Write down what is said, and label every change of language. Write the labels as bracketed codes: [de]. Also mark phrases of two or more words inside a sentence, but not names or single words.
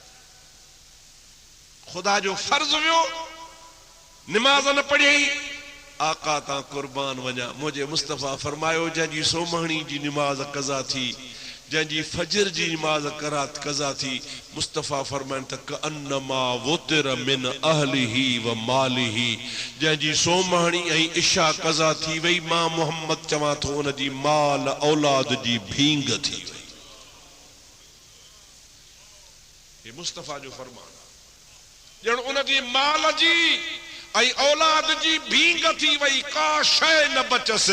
[sd] ख़ुदा जो फर्ज़ वियो, नमाज़ न पढ़ी, आका ता कुर्बान वञा। मुझे मुस्तफ़ा फरमायो जंहिंजी सोमहणी जी नमाज कज़ा थी, जंहिंजी फजर जी नमाज करात कज़ा थी, मुस्तफ़ा फरमाइनि त [ar] كأنما وتر من أهله وماله. [sd] जंहिंजी सोमहणी ऐं इशा कज़ा थी वई, मां मोहम्मद चवां थो उन जी माल औलाद जी भींग थी वई। ये मुस्तफ़ा जो फरमान ॼण उन जी माल जी ऐं औलाद जी भींग थी वई, का शय न बचसे।